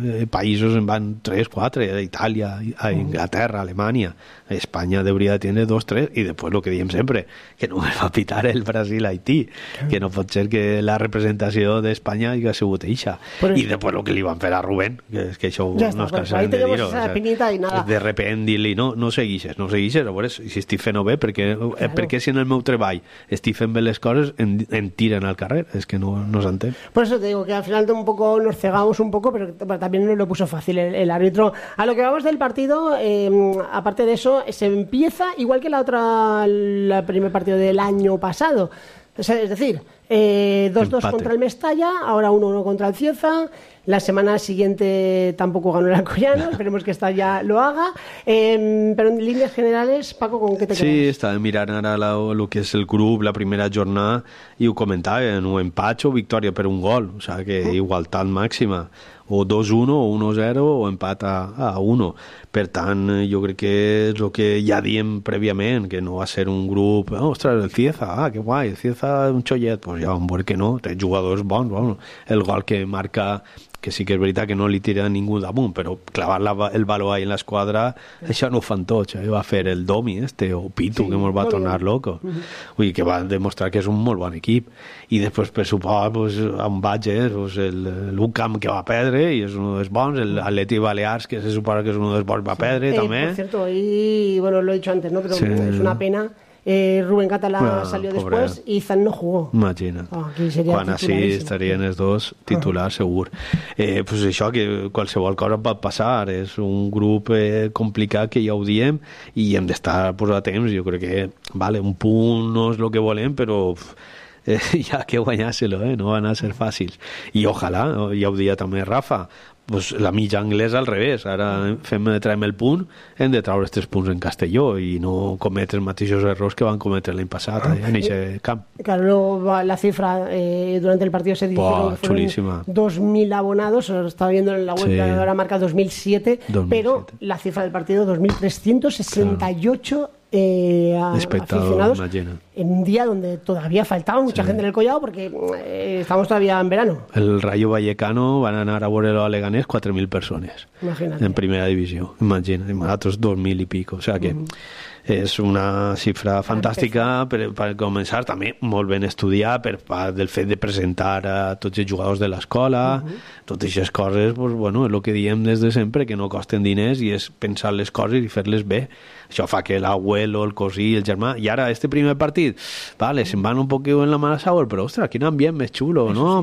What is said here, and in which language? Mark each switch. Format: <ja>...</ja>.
<ca>països en van 3-4, a Itàlia, a Inglaterra, a Alemanya, a Espanya hauria de tenir 2-3 i després el que diem sempre, que només va pitar el Brasil a Haití, que no pot ser que la representació d'Espanya hagi sigut eixa. I després el que li van fer a Rubén, que és que això no es cansa de dir-ho. De repent dir-li no seguixes, a veure si estic fent-ho bé, perquè si en el meu treball estic fent bé les coses, en tiren al carrer, és que no s'entén.</ca> <es>Por eso te digo que al final un poco nos cegamos un poco, pero también nos lo puso fácil el árbitro. A lo que vamos del partido, aparte de eso, se empieza igual que el primer partido del año pasado. Es decir, 2-2 contra el Mestalla, ahora 1-1 contra el Cieza. La semana siguiente tampoco ganó el Alcoyano, esperemos que esta ya lo haga. Pero en líneas generales, Paco, ¿con qué te quedas? Sí, estaba mirando ahora lo que es el club, la primera jornada, y lo comentaba, un empate o victoria, pero un gol, o sea que igualdad máxima.</es> <ca>O 2-1, o 1-0, o empat a 1. Per tant, jo crec que és el que ja diem prèviament, que no va ser un grup... Oh, ostres, el Cieza, que guai, el Cieza un xollet. Pues ja, veure que no, té jugadors bons. Bueno, el gol que marca, que sí que és veritat que no li tira ningú damunt, però clavar el valor ahí en l'esquadra, això no ho fan tots. Va fer el Domi, este, o Pitu, sí, que mos va tornar loco. Uh-huh. Vull dir, que va demostrar que és un molt bon equip. I després, per suport, pues, en Badges, pues, l'Ucam, que va perdre, i és un dels bons, l'Atleti Balears, que se suposa que és un dels bons, va perdre, també.</ca> <es>Por cierto, y bueno, lo he dicho antes, ¿no? Pero sí, es una pena... Rubén Catalá salió pobre. Después y Zan no jugó.</es> <ca>Imagina't. Quan així estarien els dos titulars, segur. Pues això, que qualsevol cosa va passar. És un grup complicat, que ja ho diem, i hem d'estar posat a temps. Jo crec que, vale, un punt no és el que volem, però... ja que guanyàs-lo, no van a ser fàcils. I ojalà, ja ho deia també Rafa, pues la mitja anglesa al revés. Ara traiem el punt, hem de traure els 3 punts en Castelló i no cometre els mateixos errors que van cometre l'any passat en aquest camp.</ca> <es>Claro, luego, la cifra durante el partido se dice que fueron 2.000 abonados, estaba viendo en la web, ahora marca 2007, pero la cifra del partido 2.368 aficionados imagina. En un día donde todavía faltaba mucha gente en el Collao porque estamos todavía en verano. El Rayo Vallecano van a anar a Borrero a Leganés 4.000 personas. Imagínate. En primera división, imagina, y más otros 2.000 y pico, o sea que</es> <ca>Es una cifra fantàstica per començar, també molt ben estudiada per part del fet de presentar a tots els jugadors de l'escola, totes aquestes coses, pues, bueno, és el que diem des de sempre, que no costen diners i és pensar les coses i fer-les bé. Això fa que l'abuelo, el cosí, el germà... I ara, este primer partit, vale, se'n van un poc en la mala sabor, però, ostres, quin ambient més xulo, no?</ca>